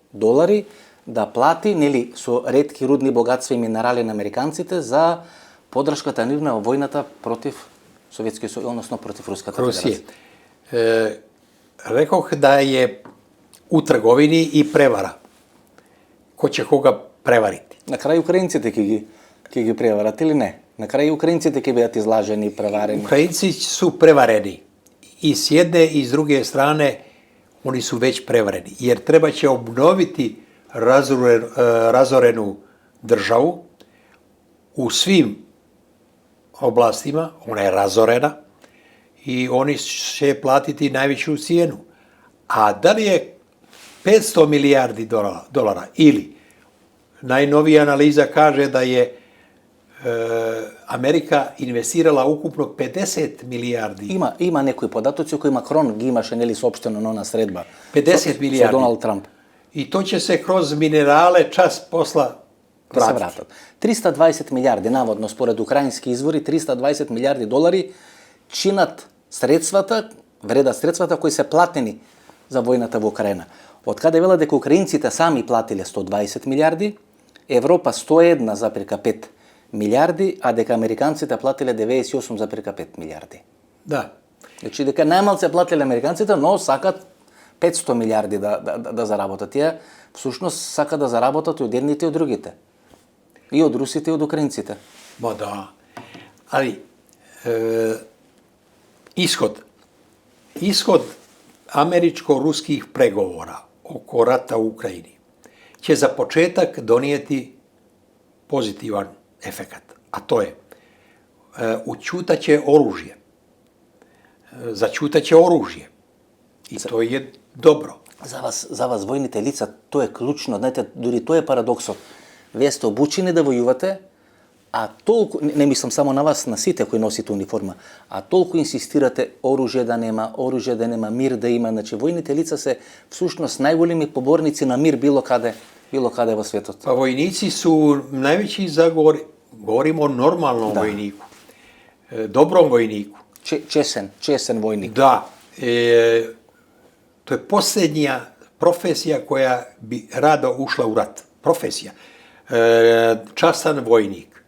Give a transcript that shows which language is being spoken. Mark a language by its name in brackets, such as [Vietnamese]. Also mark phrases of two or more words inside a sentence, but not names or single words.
[Macedonian] да плати, нели, со ретки рудни богатства и минерали на американците за подршката нивна во војната против Советскиот сојуз, односно против Руската федерација. [Serbian] Рекох да е у трговини и превара. [Macedonian] Кој ќе кога преварити? На крај украинците ќе ги преварат или не? На крај украинците ќе бидат излажени и преварени. [Serbian] Украинци су преварени. И с jedne i s druge strane oni su već prevareni. Jer treba će obnoviti razorenu državu u svim oblastima. Ona je razorena i oni će platiti najveću cijenu. A da li je 500 milijardi dolara ili najnovija analiza kaže da je Amerika investirala ukupno 50 milijardi. [Macedonian] Има некои податоци кои Макрон ги имаше, нели, соопштено на она средба. [Serbian] 50 milijardi. [Macedonian] Со Доналд Трамп. [Serbian] I to će se kroz minerale čas posla vratiti. [Macedonian] 320 милиарди, наводно, според украински извори, 320 милиарди долари чинат средствата, вредат средствата кои се платени за војната во Украина. Од каде вела дека украинците сами платиле 120 милиарди, Европа 101,5 милиарди, а дека американците платиле 98,5 милиарди. [Serbian] Da. [Macedonian] Значи дека најмалку платиле американците, но сакат 500 милиарди да заработат. Тие всушност сакат да заработат и од едните и од другите. И од русите и од украинците. [Serbian] Ma da. Ali ishod američko-ruskih pregovora oko rata u Ukrajini će za početak donijeti pozitivan efekat. A to je učutaće oružje. Začutaće oružje. I to je dobro. [Macedonian] За вас војните лица, тоа е клучно. Знаете, дури тоа е парадоксот. Вие сте обучени да војувате, а толку, не мислам само на вас, на сите кои носите униформа, а толку инсистирате оружје да нема, мир да има. Значи, војните лица се всушност најголеми поборници на мир било каде во светот. [Serbian] Pa vojnici su najveći zagovor, govorimo o normalnom vojniku, dobrom vojniku. Česen vojnik. Da, to je posljednja profesija koja bi rado ušla u rat. Profesija. Častan vojnik.